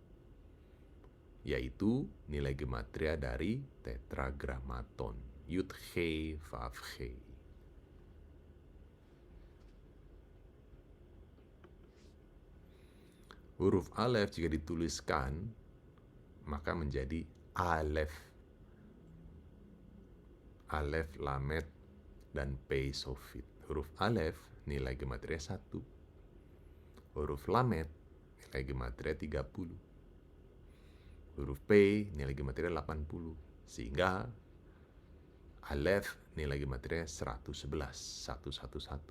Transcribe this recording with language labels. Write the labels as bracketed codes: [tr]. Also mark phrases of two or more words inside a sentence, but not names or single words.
[id] Yaitu nilai gematria dari tetragrammaton. [he] יוד הא וו הא. [id] Huruf alef jika dituliskan maka menjadi alef. Alef, lamet, dan [he] פא סופית. [id] Huruf alef nilai gematria 1. Huruf lamet nilai gematria 30. Huruf P nilai gematria 80. Sehingga alef nilai gematria 111, 111.